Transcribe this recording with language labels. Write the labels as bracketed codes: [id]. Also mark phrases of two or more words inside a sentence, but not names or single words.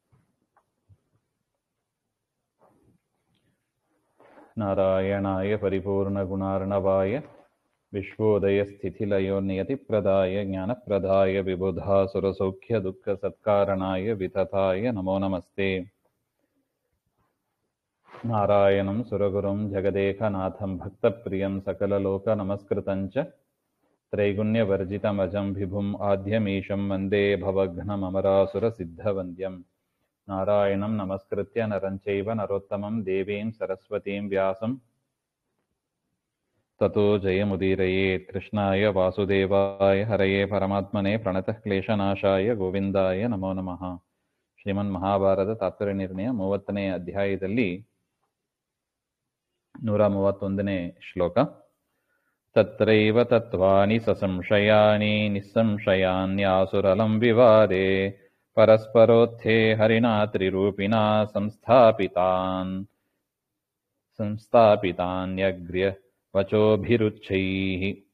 [sa] ನಾರಾಯಣಾಯ ಪರಿಪೂರ್ಣಗುಣಾರ್ಣವಾಯ ವಿಶ್ವೋದಯಸ್ಥಿತಿಲಯೋನ್ನಿಯತಿಪ್ರದಾಯ ಜ್ಞಾನಪ್ರದಾಯ ವಿಬುಧಾಸುರಸೌಖ್ಯದುಃಖಸತ್ಕಾರಣಾಯ ವಿತತಾಯ ನಮೋ ನಮಸ್ತೆ. ನಾರಾಯಣಂ ಸುರಗುರುಂ ಜಗದೇಕನಾಥಂ ಭಕ್ತಪ್ರಿಯಂ ಸಕಲಲೋಕನಮಸ್ಕೃತಂಚ ತ್ರೈಗುಣ್ಯವರ್ಜಿತಮಜಂ ವಿಭುಂ ಆದ್ಯಮೀಶಂ ವಂದೇ ಭವಘ್ನಮಮರಾಸುರಸಿದ್ಧವಂದ್ಯಂ. ನಾರಾಯಣಂ ನಮಸ್ಕೃತ್ಯ ನರಂ ಚೈವ ನರೋತ್ತಮಂ ದೇವೀಂ ಸರಸ್ವತೀಂ ವ್ಯಾಸಂ ತತೋ ಜಯಮುದೀರಯೇತ್. ಕೃಷ್ಣಾಯ ವಾಸುದೇವಾಯ ಹರಯೇ ಪರಮಾತ್ಮನೇ ಪ್ರಣತಃ ಕ್ಲೇಶನಾಶಾಯ ಗೋವಿಂದಾಯ ನಮೋ ನಮಃ. [kn] ಶ್ರೀಮನ್ ಮಹಾಭಾರತ ತಾತ್ಪರ್ಯ ನಿರ್ಣಯ 30ನೇ ಅಧ್ಯಾಯದಲ್ಲಿ 131ನೇ ಶ್ಲೋಕ. [sa] ತತ್ರೈವ ತತ್ವಾನಿ ಸಸಂಶಯಾನಿ ನಿಸ್ಸಂಶಯಾನ್ಯಾಸುರಲಂ ವಿವಾದೆ ಪರಸ್ಪರೋತ್ಥೇ ಹರಿಣಾ ತ್ರಿರೂಪಿಣಾ ಸಂಸ್ಥಾಪಿತಾನ್ಯಗ್ರ್ಯ ವಚೋಭಿರುಚ್ಛೈಃ.